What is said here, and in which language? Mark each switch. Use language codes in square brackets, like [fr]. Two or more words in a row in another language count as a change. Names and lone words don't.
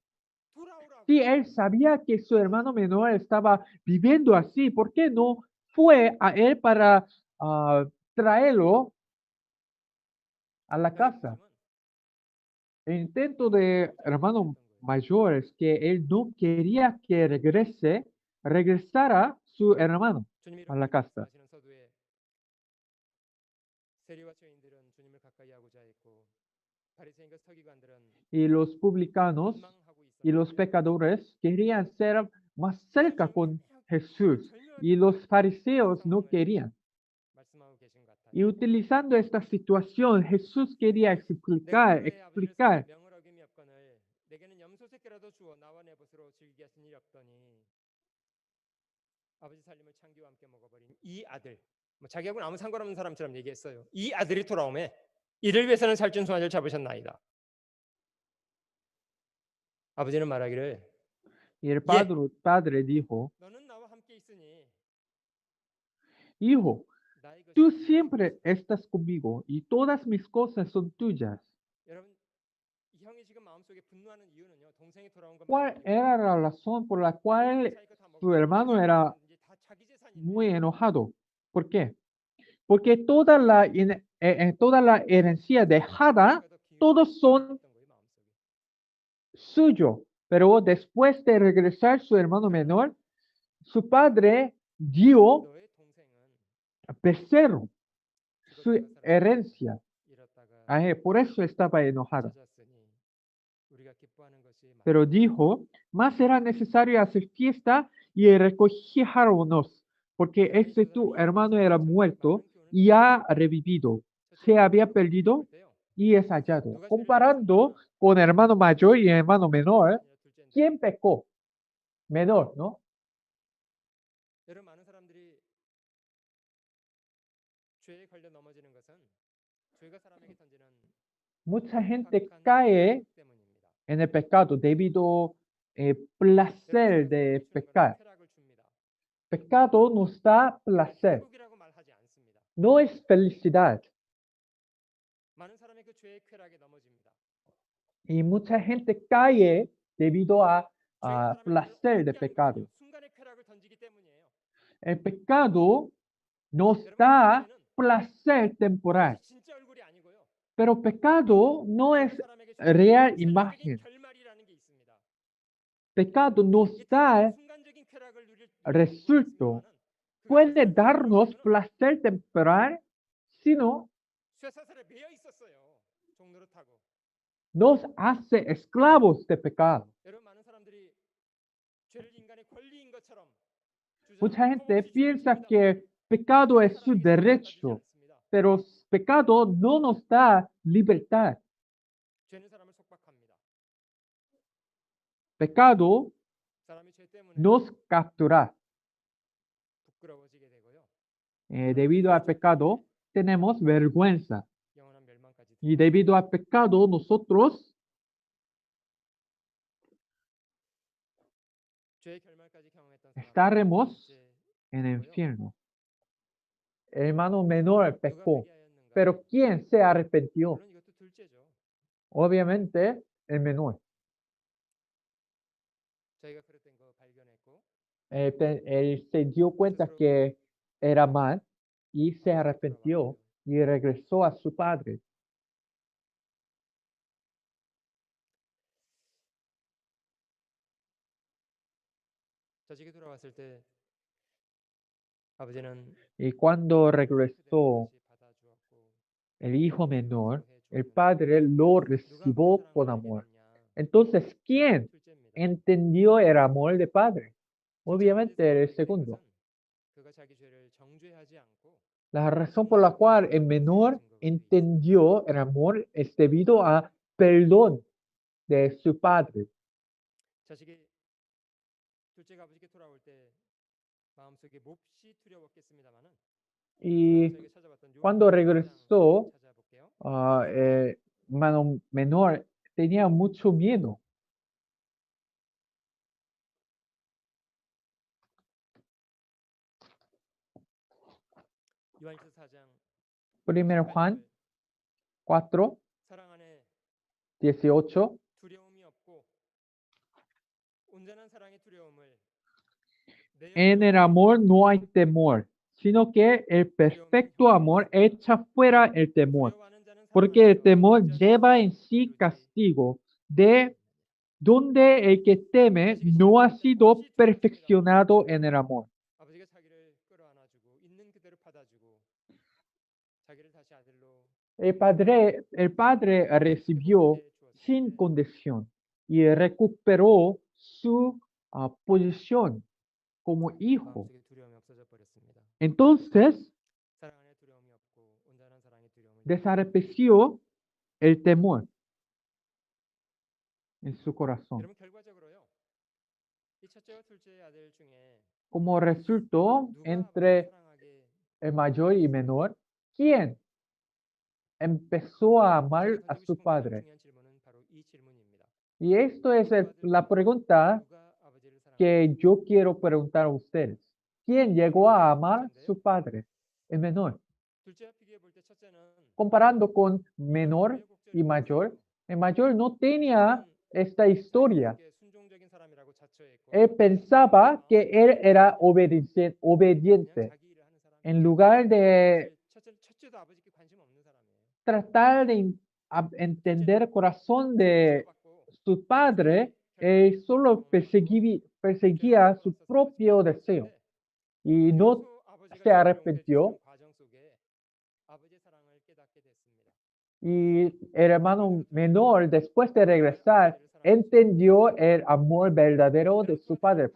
[es] Si él sabía que su hermano menor estaba viviendo así, ¿por qué no fue a él para traerlo a la casa? El intento de hermano mayor es que él no quería que regresara su hermano a la casa. [ko] 세리와 죄인들은 주님을 가까이 하고자 했고 바리새인과 서기관들은 [es] Y los publicanos [ko] 원망하고 [es] y los [ko] 있었는데 [es] pecadores querían ser más cerca con Jesús [ko] 절묘하게 [es] y los fariseos no [ko] 상황을 [es] querían. [ko] 말씀하고 계신 것 같아요. [es] Y utilizando esta situación, Jesús quería [ko] 내가 너의 아버지를 [es] explicar [ko] 명을 어김이 없거늘 내게는 염소 새끼라도 주어 나와 내 벗으로 즐기게 하신 일이 없더니 아버지 살림을 창기와 함께 먹어버린 이 아들 뭐 자기하고는 아무 상관없는 사람처럼 얘기했어요. 이 아들이 돌아오매 이를 위해서는 살찐 송아지를 잡으셨나이다. 아버지는 말하기를 [es] y el padre dijo, [ko] 너는 나와 함께 있으니 [es] Hijo, [ko] 나의 것이 [es] tú [ko] 네 것이니. [es] siempre estás conmigo y todas mis cosas son tuyas. [ko] 여러분 이 형이 지금 마음속에 분노하는 이유는요. 동생이 돌아온 것만 [es] ¿Cuál [ko] 아니고 [es] era la razón por la cual [ko] 자기 거다 [es] su [ko] 먹고 [es] hermano era [ko] 이제 다 자기 재산인데 [es] muy enojado? ¿Por qué? Porque toda la herencia dejada, todos son suyo. Pero después de regresar su hermano menor, su padre dio [ko] 너의 동생은 [es] becerro, [ko] 그것도 [es] su [ko] 그 사람이 [es] herencia. [ko] 잃었다가 [es] Por eso estaba enojado. [ko] 찾았으니 우리가 기뻐하는 것이 [es] Pero [ko] 맞다. [es] dijo, más era necesario hacer fiesta y regocijarnos, porque este tu hermano era muerto y ha revivido. Se había perdido y es hallado. Comparando con hermano mayor y hermano menor, ¿quién pecó? Menor, ¿no? [ko] 여러분 많은 사람들이 죄에 걸려 넘어지는 것은 죄가 사람에게 던지는 [es] Mucha gente [ko] 심각한 [es] cae [ko] 때문입니다. [es] en el pecado debido al placer de pecar. [ko] 쾌락을 줍니다. [es] Pecado nos da placer, [ko] 행복이라고 말하지 않습니다. [es] no es felicidad. [ko] 많은 사람이 그 죄의 쾌락에 넘어집니다. [es] Y mucha gente cae debido a [ko] 죄가 사람에게 [es] placer de [ko] 얻게 하는 [es] pecado. [ko] 거예요. 순간의 쾌락을 던지기 때문이에요. [es] El pecado nos [ko] 여러분, [es] da [ko] 죄는 [es] placer temporal, [ko] 진짜 얼굴이 아니고요. [es] pero pecado no es [ko] 죄가 사람에게 주는 [es] real [ko] 최종적인 [es] imagen. [ko] 결말이라는 게 있습니다. [es] Pecado nos [ko] 이 [es] da [ko] 순간적인 쾌락을 누릴 [es] resultado. Puede darnos placer temporal, sino [ko] 쇠사슬에 매여 있었어요. 종로를 타고. [es] nos hace esclavos de pecado. [ko] 여러분 많은 사람들이 죄를 인간의 권리인 것처럼 [es] Mucha gente [ko] 주장하고 [es] piensa que pecado es su derecho, pero pecado no nos da libertad. [ko] 죄는 사람을 속박합니다. [es] Pecado [ko] 사람이 죄 때문에 [es] nos captura. [ko] 부끄러워지게 되고요. [es] Debido al pecado tenemos vergüenza. [ko] 영원한 멸망까지. [es] Y debido al pecado nosotros [ko] 죄의 결말까지 경험했던 사람. [es] estaremos en el infierno. El hermano menor pecó, pero ¿quién se arrepintió? [ko] 물론 이것도 둘째죠. [es] Obviamente el menor. [ko] 자기가 그랬던 거 발견했고 [es] Él se dio cuenta que era mal y se arrepintió y regresó a su padre. [ko] 자식이 돌아왔을 때 아버지는 [es] Y cuando regresó el hijo menor, el padre lo recibió con amor. Entonces, ¿quién entendió el amor del padre? Obviamente el segundo. La razón por la cual el menor entendió el amor es debido a perdón de su padre. [ko] 자식이 둘째가 아버지께 돌아올 때 마음속에 몹시 두려웠겠습니다만은 [es] Y [ko] 저희가 찾아봤던 [es] cuando regresó, [ko] 찾아볼게요. [es] hermano menor tenía mucho miedo. [ko] 요한일서 4장 [es] 1 Juan 4, 사랑 안에 18. [ko] 두려움이 없고 온전한 사랑의 두려움을 내 [es] En el amor no hay temor, sino que el perfecto amor echa fuera el temor, [ko] 두려워하는 자는 사랑 [es] porque el [ko] 안에서 [es] temor [ko] 어찌하여 [es] lleva en sí [ko] 이루지 [es] castigo, de donde el que teme no ha sido perfeccionado en el amor. [ko] 아버지가 자기를 끌어안아주고 있는 그대로 받아주고 자기를 다시 아들로 [es] El padre recibió sin condición y recuperó su posición como hijo. [ko] 마음속에 두려움이 없어져 버렸습니다. [es] Entonces [ko] 사랑 안에 두려움이 없고 온전한 사랑의 두려움을 [es] desapareció el temor en su corazón. [ko] 여러분 결과적으로요. 이 첫째와 둘째 아들 중에 [es] Como resultó [ko] 누가 아버지를 [es] entre [ko] 사랑하게 [es] el mayor y menor, ¿quién empezó a amar [ko] 제가 [es] a [ko] 던지고 [es] su [ko] 싶은 가장 [es] padre? [ko] 중요한 질문은 바로 이 질문입니다. [es] Y esto es la pregunta [ko] 누가 아버지를 사랑하게 [es] que yo quiero preguntar a ustedes. ¿Quién llegó a amar a su padre? El menor. [ko] 둘째와 비교해 볼 때 첫째는 [es] Comparando con menor y mayor, el mayor no tenía esta historia. [ko] 순종적인 사람이라고 자처했고 [es] Él pensaba que él era obediente. En lugar de [ko] 첫째도 아버지께 관심 없는 사람이에요. [es] tratar de entender el corazón de su padre, él solo perseguía su propio deseo y no se arrepintió. Y el hermano menor, después de regresar, entendió el amor verdadero de su padre.